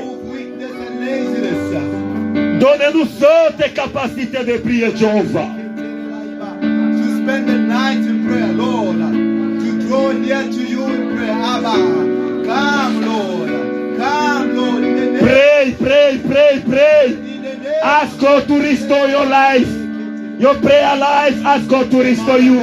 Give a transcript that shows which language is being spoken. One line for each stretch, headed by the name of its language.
English: Remove weakness and laziness.
French: Donne-nous cette capacité de prier, Jéhovah.
English: To spend the night in prayer, Lord. To draw near to you in prayer. Abba, come, Lord. Come, Lord. In the name, Pray, pray, pray, pray. in the name Ask God to restore your life. Your prayer life, ask God to restore you.